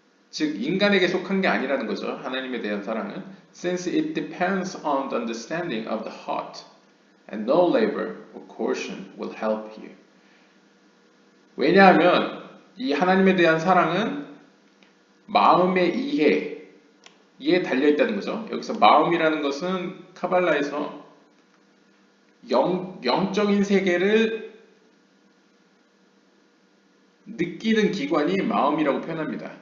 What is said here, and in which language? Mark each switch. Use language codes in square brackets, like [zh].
[ko] 즉 인간에게 속한 게 아니라는 거죠. 하나님에 대한 사랑은 [en] since it depends on the understanding of the heart, and no labor or coercion will help here. [ko] 왜냐하면 이 하나님에 대한 사랑은 마음의 이해에 달려있다는 거죠. 여기서 마음이라는 것은 카발라에서 영적인 세계를 느끼는 기관이 마음이라고 표현합니다.